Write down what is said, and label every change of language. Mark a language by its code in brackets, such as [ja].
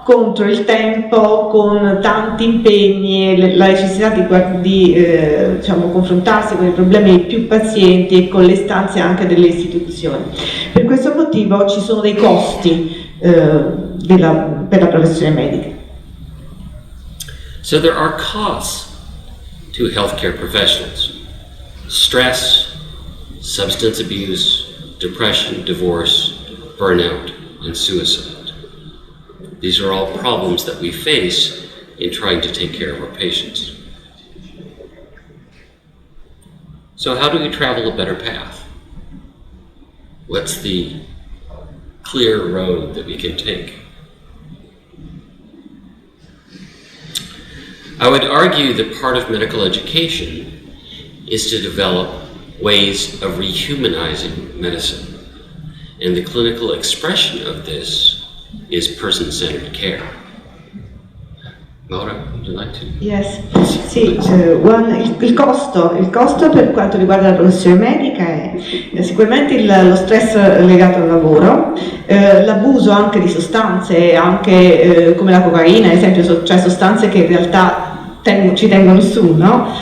[it] Contro il tempo, con tanti impegni e la necessità di diciamo, confrontarsi con i problemi di più pazienti e con le istanze anche delle istituzioni. Per questo motivo ci sono dei costi per la professione medica. [en] So there are costs to healthcare professionals: stress, substance abuse, depression, divorce, burnout, and suicide. These are all problems that we face in trying to take care of our patients. So how do we travel a better path? What's the clear road that we can take? I would argue that part of medical education is to develop ways of rehumanizing medicine, and the clinical expression of this is person-centered care. Maura, would you like to? Yes. [it] Sì, il costo per quanto riguarda la professione medica è sicuramente lo stress legato al lavoro, l'abuso anche di sostanze, anche come la cocaina, ad esempio, cioè sostanze che in realtà ci tengono su, no?